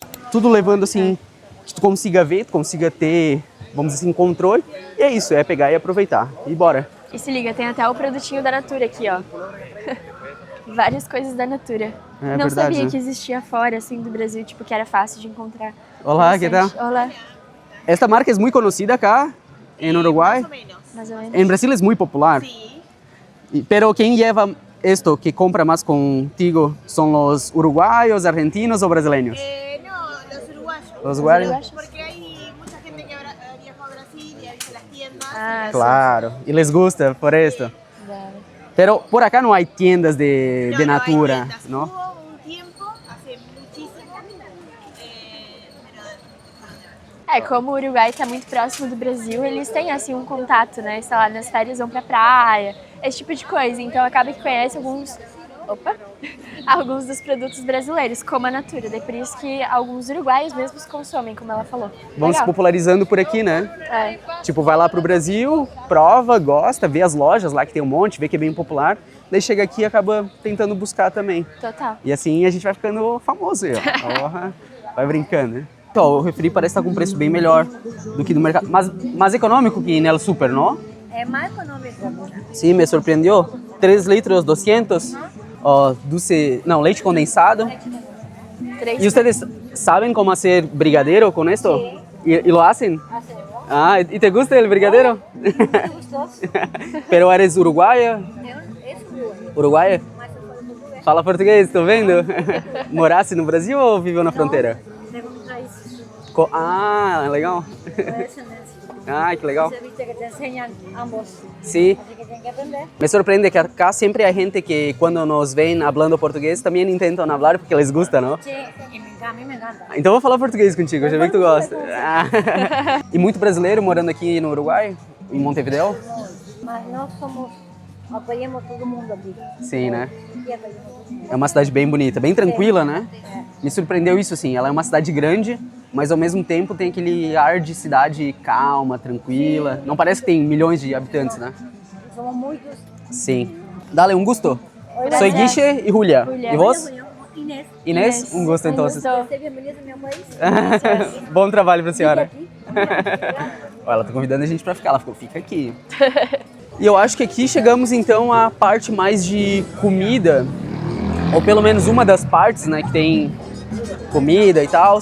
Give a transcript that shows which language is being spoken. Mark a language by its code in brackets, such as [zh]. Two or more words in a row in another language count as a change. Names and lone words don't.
[pt] Tudo levando, assim, que tu consiga ver, tu consiga ter, vamos dizer assim, controle. E é isso, é pegar e aproveitar. E bora. E se liga, tem até o produtinho da Natura aqui, ó. Várias coisas da Natura. É Não verdade, sabia né? que existia fora, assim, do Brasil, tipo, que era fácil de encontrar. Olá, que tal? Interessante. Olá. [es] Esta marca es muy conocida acá, en Uruguay. [pt] Mais ou menos. [es] En Brasil es muy popular. Pero ¿quién lleva esto que compra más contigo? ¿Son los uruguayos, argentinos o brasileños? No, los uruguayos. Los uruguayos. uruguayos. Porque hay mucha gente que viajó a Brasil y ha visto las tiendas. [pt] Ah, [es] Claro, y les gusta por esto. [pt] sim. Dá. [es] Pero por acá no hay tiendas de No, Natura, hay tiendas. ¿no? Hubo un tiempo, hace muchísimo, pero [pt] Como o Uruguai está muito próximo do Brasil, eles têm, assim, um contato, né? Sei lá, nas férias vão pra praia, esse tipo de coisa. Então acaba que conhece alguns dos produtos brasileiros, como a Natura. Daí por isso que alguns uruguaios mesmos consomem, como ela falou. Vão se Legal. popularizando por aqui, né? É. Tipo, vai lá pro Brasil, prova, gosta, vê as lojas lá que tem um monte, vê que é bem popular. Daí chega aqui e acaba tentando buscar também. Total. E assim a gente vai ficando famoso aí, ó. Porra, vai brincando, né? Então, o refri parece estar com um preço bem melhor do que no mercado. Mas mais econômico que no super, não? [es] es más económico. [pt] Sim, me surpreendeu. 3 litros, 200. Ó, leite condensado. Três. [es] ¿Y ustedes saben cómo hacer brigadeiro con esto? Sí. ¿Y lo hacen? Hacemos. Ah, ¿y te gusta el brigadeiro? Gustoso. Pero eres uruguaya? Es bueno. Uruguaya? Más [pt] se fala [es] portugués. [pt] Fala português, tô vendo? Morasse no Brasil ou viveu na fronteira? [es] Tengo raíces. [pt] Ah, legal. [es] De descendencia. [pt] Ah, que legal. [es] Se viste que te enseñan ambos. Sí. Así que tienen que aprender. Me sorprende que acá siempre hay gente que cuando nos ven hablando [pt] português também [es] intentam hablar porque les gusta, ¿no? Sí, a mí me encanta. [pt] Então vou falar português contigo, já vi que tu gosta. Ah. E muito brasileiro morando aqui no Uruguai, em Montevideo? [es] Mas no somos [pt] Apoiamos todo mundo aqui. Sim, né? Aqui apoiamos todo mundo. É uma cidade bem bonita, bem tranquila, né? Me surpreendeu isso, assim. Ela é uma cidade grande, mas ao mesmo tempo tem aquele ar de cidade calma, tranquila. Não parece que tem milhões de habitantes, né? Somos muitos. Sim. [es] Dale, un gusto. Gracias. Soy Guiche y Julia. Julia. ¿Y vos? Inês. Inés, un gusto entonces. [pt] Seja bem-vinda ao meu país. Bom trabalho pra senhora. Aqui. Ó, ela tá convidando a gente pra ficar. Ela falou, fica aqui. E eu acho que aqui chegamos então à parte mais de comida, ou pelo menos uma das partes, né, que tem comida e tal.